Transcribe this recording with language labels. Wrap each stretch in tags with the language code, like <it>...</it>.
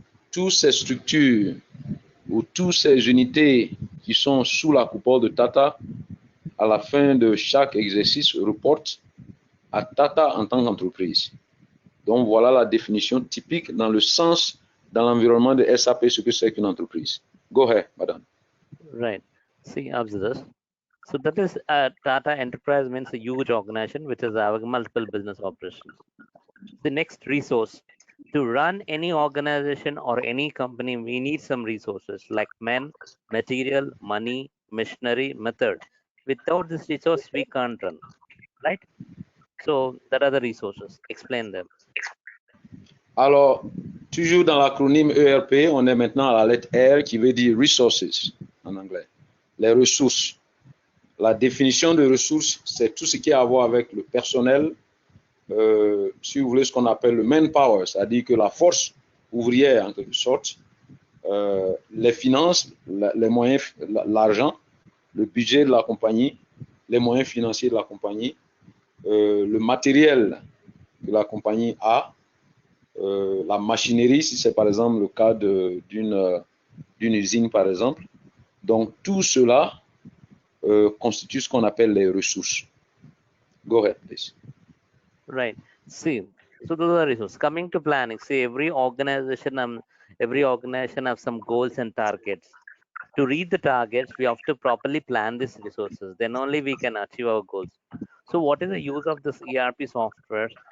<fr>Toutes ces structures ou toutes ces unités qui sont sous la coupole de Tata, à la fin de chaque exercice, reportent à Tata en tant qu'entreprise. Donc voilà la définition typique dans le sens, dans l'environnement de SAP, ce que c'est qu'une entreprise.</fr> <en>Go ahead, madame. Right. See, observe this. So that is Tata Enterprise means a huge organization which is having multiple business operations. The next resource to run any organization or any company, we need some resources like men, material, money, machinery, method. Without this resource, we can't run, right? So that are the resources. Explain them.</en> <fr>Alors, toujours dans l'acronyme ERP, on est maintenant à la lettre R qui veut dire resources en anglais. Les ressources. La définition de ressources, c'est tout ce qui a à voir avec le personnel, si vous voulez, ce qu'on appelle le manpower, c'est-à-dire que la force ouvrière, en quelque sorte, les finances, les moyens, l'argent, le budget de la compagnie, les moyens financiers de la compagnie, le matériel que la compagnie a, la machinerie, si c'est par exemple le cas d'une usine, par exemple. Donc, tout cela constitue ce qu'on appelle les ressources.</fr> <en>Go ahead, please. Right. See, so those are resources. Coming to planning, see every organization have some goals and targets. To reach the targets, we have to properly plan these resources. Then only we can achieve our goals. So what is the use of this ERP software?</en>